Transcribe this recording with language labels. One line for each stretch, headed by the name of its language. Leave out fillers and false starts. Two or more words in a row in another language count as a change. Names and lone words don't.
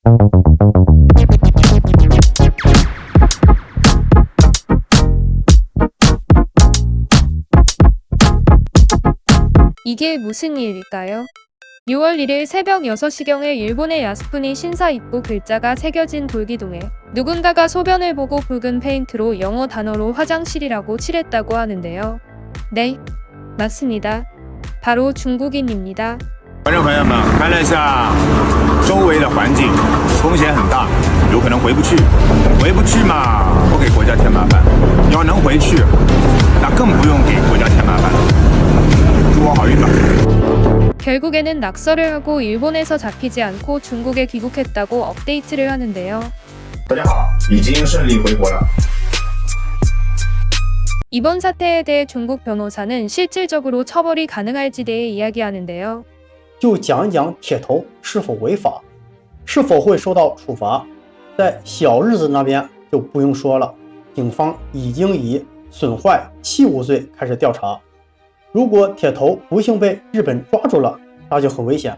Korean: 이게 무슨 일일까요? 6월 1일 새벽 6시경에 일본의 야스쿠니 신사 입구 글자가 새겨진 돌기둥에 누군가가 소변을 보고 붉은 페인트로 영어 단어로 화장실이라고 칠했다고 하는데요. 네, 맞습니다. 바로 중국인입니다.
Chinese: 观众朋友们，看了一下周围的环境，风险很大，有可能回不去。回不去嘛，不给国家添麻烦；要能回去，那更不用给国家添麻烦了。祝我好运吧。
Korean: 결국에는 낙서를 하고 일본에서 잡히지 않고 중국에 귀국했다고 업데이트를 하는데요.
Chinese: 大家好，已经顺利回国了。
Korean: 이번 사태에 대해 중국 변호사는 실질적으로 처벌이 가능할지 대해 이야기하는데요.
Chinese: 就讲一讲铁头是否违法，是否会受到处罚。在小日子那边就不用说了，警方已经以损坏器物罪开始调查。如果铁头不幸被日本抓住了，那就很危险。